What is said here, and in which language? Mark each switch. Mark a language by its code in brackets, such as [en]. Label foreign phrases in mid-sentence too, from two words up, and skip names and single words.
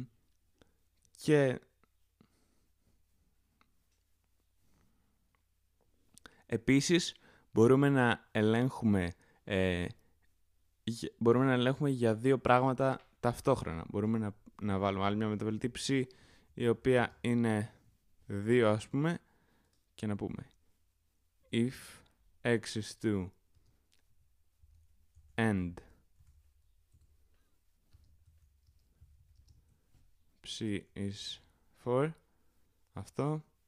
[el] Και επίσης μπορούμε να ελέγχουμε για δύο πράγματα ταυτόχρονα. Μπορούμε να βάλουμε άλλη μια μεταβλητή ψ, η οποία είναι 2 ας πούμε, και να πούμε [en] if x is 2 and ψ is 4, [el] αυτό.